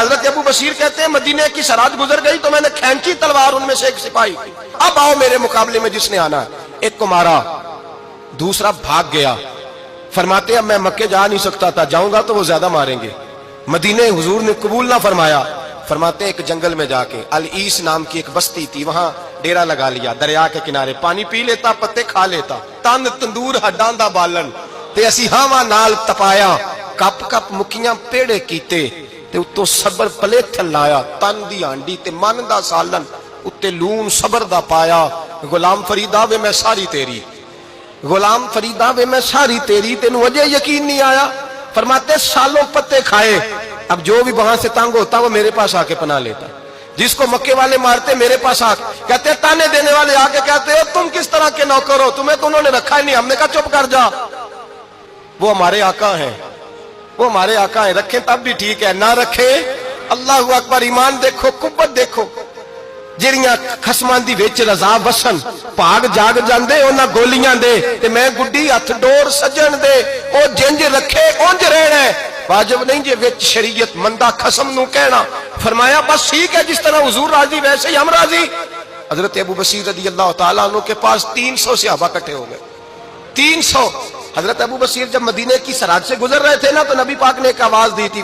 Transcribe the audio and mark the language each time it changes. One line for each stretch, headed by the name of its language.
Urdu: حضرت ابو بصیر کہتے ہیں مدینے کی سرحد گزر گئی تو میں نے کھینچی تلوار، ان میں سے ایک سپاہی، اب آؤ میرے مقابلے میں جس نے آنا ہے. ایک کو مارا، دوسرا بھاگ گیا. فرماتے ہیں میں مکے جا نہیں سکتا تھا، جاؤں گا تو وہ زیادہ ماریں گے. مدینے حضور نے قبول نہ فرمایا. فرماتے ہیں ایک جنگل میں جا کے العیس نام کی ایک بستی تھی، وہاں ڈیرا لگا لیا. دریا کے کنارے پانی پی لیتا، پتے کھا لیتا.
Punjabi: تن تندور ہڈاں دا بالن تے اسی ہاواں نال تپایا، کپ کپ مکیاں پیڑے کیتے تے اتوں صبر پلیتھن لایا. تن دی ہانڈی تے من دا سالن اتے لون صبر دا پایا. غلام فریدا وے میں ساری تیری، غلام فریدا وے میں ساری تیری، تینوں اجے یقین نہیں آیا.
Urdu: فرماتے سالوں پتے کھائے، اب جو بھی وہاں سے تنگ ہوتا وہ میرے پاس آ کے پناہ لیتا. جس کو مکے والے مارتے میرے پاس آ کہتے، تانے دینے والے آ کے کہتے ہو تم کس طرح کے نوکر ہو، تمہیں تو انہوں نے رکھا ہی نہیں. ہم نے کہا چپ کر جا، وہ ہمارے آقا ہیں، وہ ہمارے آقا ہیں، رکھیں تب بھی ٹھیک ہے، نہ رکھیں اللہ اکبر. ایمان دیکھو، قوت دیکھو.
Punjabi: جڑیاں خصماں دی وچ رضا وسن پاگ جاگ جاندے انہاں گولیاں دے تے میں گڈی ہتھ ڈور سجن دے او جنج رکھے اونج رہنا ہے. واجب نہیں جے وچ شریعت مندہ خصم نو کہنا.
Urdu: فرمایا بس ٹھیک ہے، جس طرح حضور راضی ویسے ہی ہم راضی. حضرت ابو بصیر رضی اللہ تعالیٰ عنہ کے پاس 300 صحابہ اکٹھے ہو گئے. 300. حضرت ابو بصیر جب مدینے کی سرحد سے گزر رہے تھے نا تو نبی پاک نے ایک آواز دی تھی.